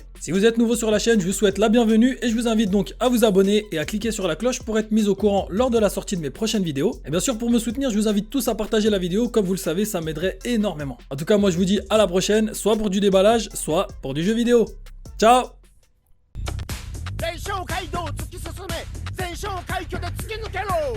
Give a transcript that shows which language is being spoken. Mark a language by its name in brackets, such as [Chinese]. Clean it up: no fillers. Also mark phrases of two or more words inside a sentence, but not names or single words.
[French] Si vous êtes nouveau sur la chaîne, je vous souhaite la bienvenue et je vous invite donc à vous abonner et à cliquer sur la cloche pour être mis au courant lors de la sortie de mes prochaines vidéos. Et bien sûr, pour me soutenir, je vous invite tous à partager la vidéo, comme vous le savez, ça m'aiderait énormément. En tout cas, moi je vous dis à la prochaine, soit pour du déballage, soit pour du jeu vidéo. Ciao! [Japanese] 全勝街道を突き進め全勝快挙で突き抜けろ